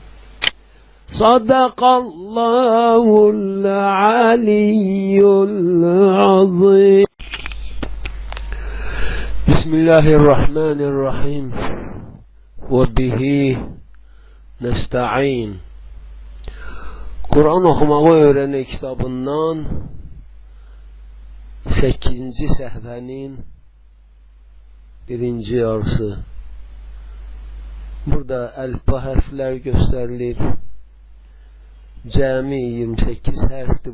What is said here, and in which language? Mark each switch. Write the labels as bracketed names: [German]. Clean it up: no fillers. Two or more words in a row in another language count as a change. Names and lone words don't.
[Arabic] صدق الله العلي العظيم. بسم الله الرحمن الرحيم وبه nesta'in. [Azerbaijani] Kur'an oxumağı öyrənək kitabından 8-ci səhvənin 1-ci yarısı. Burada əlifba hərflər göstərilir. Cəmi 28 hərfdir.